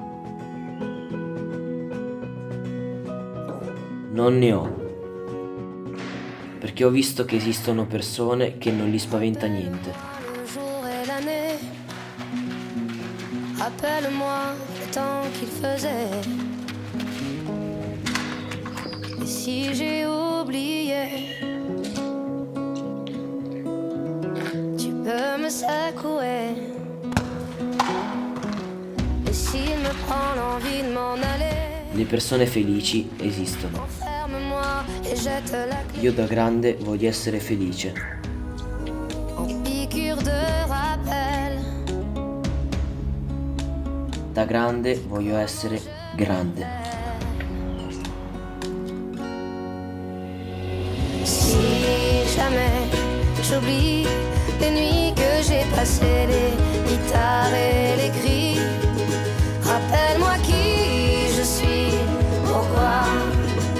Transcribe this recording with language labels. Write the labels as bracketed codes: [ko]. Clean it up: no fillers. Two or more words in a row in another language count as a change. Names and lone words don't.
[it] Non ne ho. Perché ho visto che esistono persone che non li spaventa niente. [fr] Le jour et l'année, rappelle-moi le temps qu'il faisait. Et si j'ai oublié, tu peux me secouer. Et s'il me prend l'envie de m'en aller, [it] Le persone felici esistono. [fr] enferme-moi et jette la clé. [it] Io da grande voglio essere felice. [fr] Des piqûres de rappel. [it] Da grande voglio essere grande. [fr] Si jamais j'oublie les nuits que j'ai passées, les guitares et les cris, rappelle-moi qui je suis, pourquoi